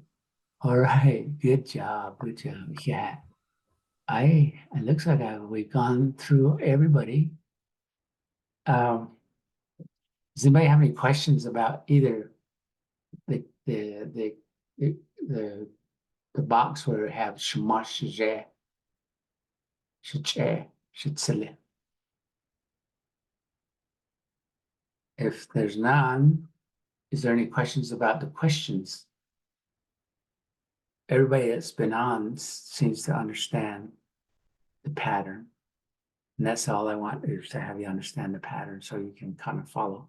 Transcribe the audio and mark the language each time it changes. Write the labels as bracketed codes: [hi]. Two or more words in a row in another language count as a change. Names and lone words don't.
[en] All right, good job, good job. Yeah, it looks like we've gone through everybody. Does anybody have any questions about either the box where we have shema, shije, shiche, shitsile? If there's none, is there any questions about the questions? Everybody that's been on seems to understand the pattern. And that's all I want is to have you understand the pattern so you can kind of follow.